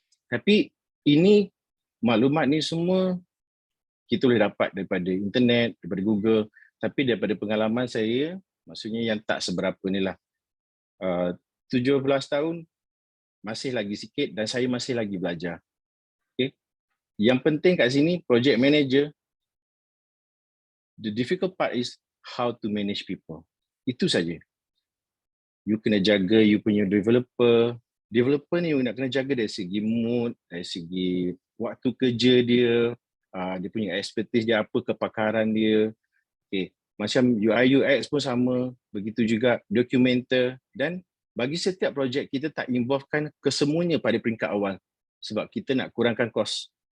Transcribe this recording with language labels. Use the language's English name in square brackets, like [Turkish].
[Malay] Tapi ini maklumat ni semua kita boleh dapat daripada internet, daripada Google, tapi daripada pengalaman saya, maksudnya yang tak seberapa ni lah. 17 tahun masih lagi sikit dan saya masih lagi belajar. Okay. Yang penting kat sini, [English] project manager, the difficult part is how to manage people. [Malay] Itu saja. You kena jaga you punya developer. Developer ni you nak kena jaga dari segi mood, dari segi waktu kerja dia, dia punya expertise dia apa, kepakaran dia. Okay. Macam UI UX pun sama, begitu juga documenter, dan bagi setiap projek kita tak involvekan kesemuanya pada peringkat awal sebab kita nak kurangkan kos.